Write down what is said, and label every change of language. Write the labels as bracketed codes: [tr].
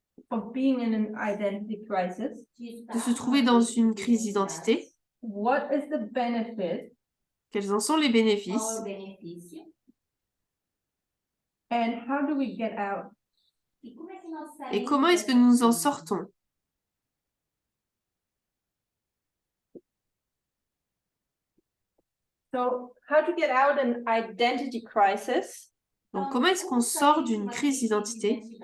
[en] of being in an identity crisis? [fr] de se trouver dans une crise d'identité? [en] What is the benefit? [fr] Quels en sont les bénéfices? [en] And how do we get out? [fr] Et comment est-ce que nous en sortons? [en] So how to get out an identity crisis? [fr] Donc, comment est-ce qu'on sort d'une crise d'identité?